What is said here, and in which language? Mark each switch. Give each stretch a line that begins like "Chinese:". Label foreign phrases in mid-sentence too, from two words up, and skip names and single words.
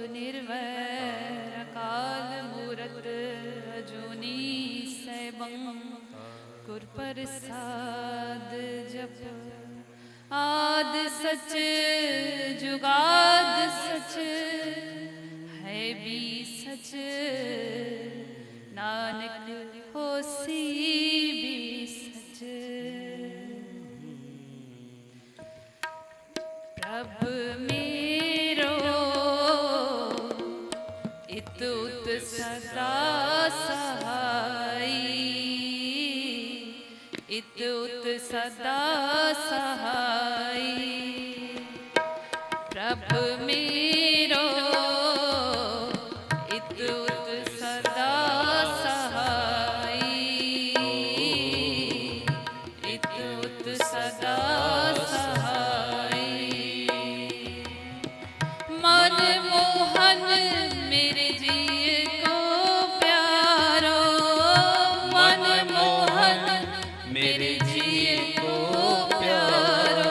Punjabi: ਨਿਰਵੈਰ ਅਕਾਲ ਮੂਰਤ ਅਜੂਨੀ ਸੈਭੰ ਗੁਰ ਪ੍ਰਸਾਦ ਜਪ ਆਦ ਸਚ ਜੁਗਾਦ ਸਚ ਹੈ ਵੀ ਸਚ ਨਾਨਕ ਹੋਸੀ ਵੀ ਸਚ।
Braj: ਪ੍ਰਭ मेरो इत उत सदा सहाई, इत उत सदा सहाई। प्रभ मेरो इत उत सदा सहाई, इत उत सदा मनमोहन मेरे जिए को प्यारो, मनमोहन मेरे जिए को प्यारो।